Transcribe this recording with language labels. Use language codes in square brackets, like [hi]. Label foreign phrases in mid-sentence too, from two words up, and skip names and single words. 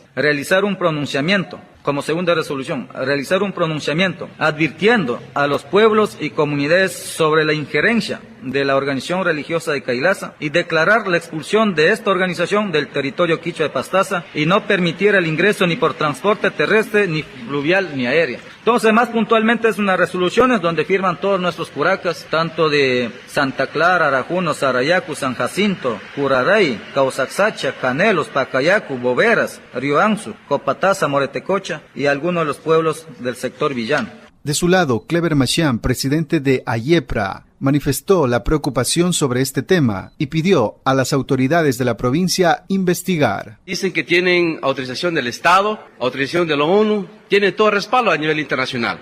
[es] Realizar un pronunciamiento, como segunda resolución, realizar un pronunciamiento advirtiendo a los pueblos y comunidades sobre la injerencia de la organización religiosa de Kailasa y declarar la expulsión de esta organización del territorio quichua de Pastaza y no permitir el ingreso ni por transporte terrestre, ni fluvial, ni aéreo. Entonces, más puntualmente es unas resoluciones donde firman todos nuestros curacas, tanto de Santa Clara, Arajuno, Sarayacu, San Jacinto, Curaray, Causaxacha, Canelos, Pacayacu, Boveras, Rioanzu, Copataza, Moretecocha y algunos de los pueblos del sector villano. De su lado, Clever Machián, presidente de AYEPRA, manifestó la preocupación sobre este tema y pidió a las autoridades de la provincia investigar. Dicen que tienen autorización del Estado, autorización de la ONU, tienen todo respaldo a nivel internacional.